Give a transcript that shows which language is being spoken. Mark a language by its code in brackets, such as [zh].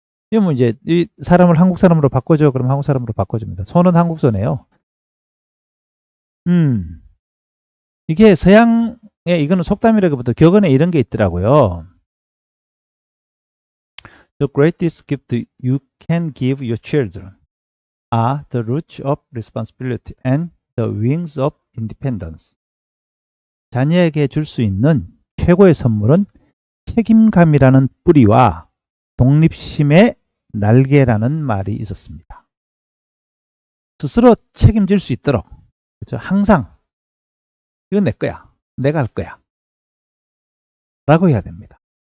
[ko] 이러면 이제 이 사람을 한국 사람으로 바꿔줘. 그럼 한국 사람으로 바꿔줍니다. 손은 한국 손이에요. 이게 서양의 이거는 속담이라기보다 격언에 이런 게 있더라고요. [en] The greatest gift you can give your children are the roots of responsibility and the wings of independence. [ko] 자녀에게 줄 수 있는 최고의 선물은 책임감이라는 뿌리와 독립심의 날개라는 말이 있었습니다. 스스로 책임질 수 있도록, 그렇죠? 항상 이건 내 거야. 내가 할 거야. 라고 해야 됩니다.